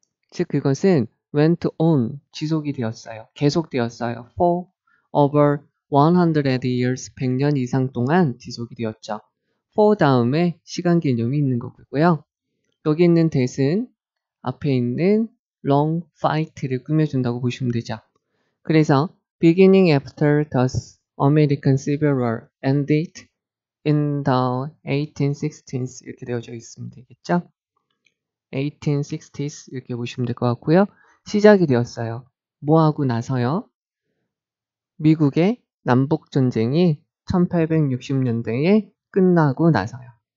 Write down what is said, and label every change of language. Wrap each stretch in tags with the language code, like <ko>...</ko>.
<ko>즉 그것은</ko> <en>went on,</en> <ko>지속이 되었어요. 계속되었어요.</ko> <en>for over 100 years,</en> <ko>100년 이상 동안 지속이 되었죠. for 다음에 시간 개념이 있는 거고요. 여기 있는 that은 앞에 있는</ko> <en>long fight</en> <ko>를 꾸며준다고 보시면 되죠.</ko> <en>그래서 beginning after the American Civil War ended in the 1860s</en> <ko>이렇게 되어져 있으면 되겠죠. 1860s 이렇게 보시면 될 것 같고요. 시작이 되었어요. 뭐하고 나서요? 미국의 남북전쟁이 1860년대에 끝나고 나서요.</ko>